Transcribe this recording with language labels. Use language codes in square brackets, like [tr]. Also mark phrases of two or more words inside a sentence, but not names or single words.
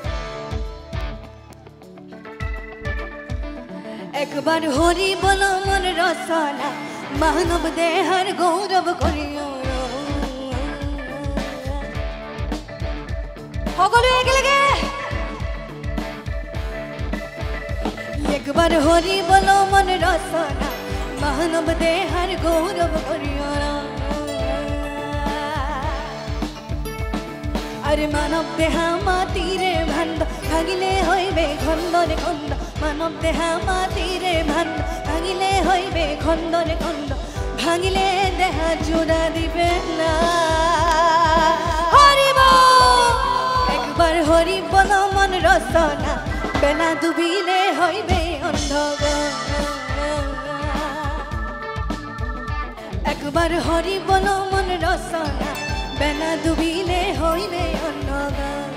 [as] একবাৰ হৰি বল মন ৰচনা মানৱ দেহৰ গৌৰৱ কৰিও সকলোৱে একেলগে একবাৰ হৰি বল মন ৰচনা মানৱ দেহৰ গৌৰৱ কৰিও [bn] আরে মানব দেহা মাটিরে ভাণ্ড ভাঙিলে হইবে খণ্ডরে খণ্ড মানব দেহা মাটিরে ভাণ্ড ভাঙিলে হইবে খণ্ডরে খণ্ড ভাঙিলে দেহা জোড়া দিবে না হরিব একবার হরি বল মন রচনা বেলা ডুবিলে হইবে অন্ধকার একবার হরি বল মন রচনা বেলা ডুবিলে হইবে অন্ধকার